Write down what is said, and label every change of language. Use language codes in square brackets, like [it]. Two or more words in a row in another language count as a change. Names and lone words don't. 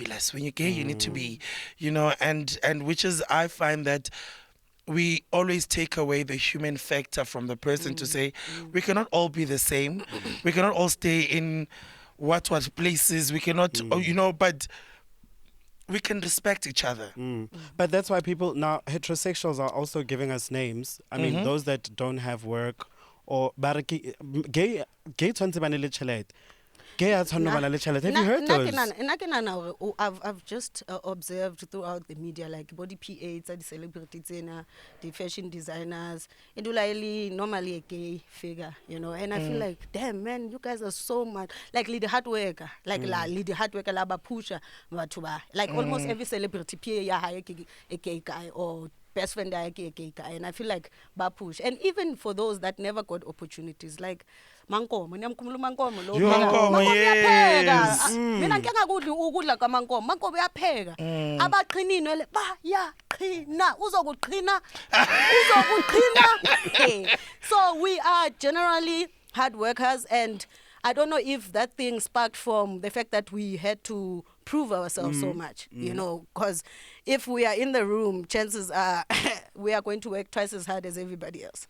[en] When you're gay, you need to be, and which is, I find that we always take away the human factor from the person to say, we cannot all be the same. We cannot all stay in what places. We cannot, you know, but we can respect each other. But that's why people now, heterosexuals are also giving us names. I mean, those that don't have work or gay [st] tshwantse ba ne le tjhelete. Gay a tshwanno ba na le tjhelete. [en] Have you heard those? I've just observed throughout the media, like body PA, the celebrities, the fashion designers, and normally a gay figure, you know. And I feel like, damn man, you guys are so much like the hard worker, like the hard worker, laba pusher, like almost every celebrity PA ya hire a gay guy or best friend a gay guy, and I feel like ba push. And even for those that never got opportunities, like Mankomo, [zu] niyamkhumula uMankomo lo. [en] Mankomo, yes. [zu] Mina ngeke ngakudli ukudla kaMankomo. Mankomo uyapheka. Abaqhinini le bayaqhina. Uzokuqhina. [en] So we are generally hard workers, and I don't know if that thing sparked from the fact that we had to prove ourselves so much, you know, because if we are in the room, chances are we are going to work twice as hard as everybody else.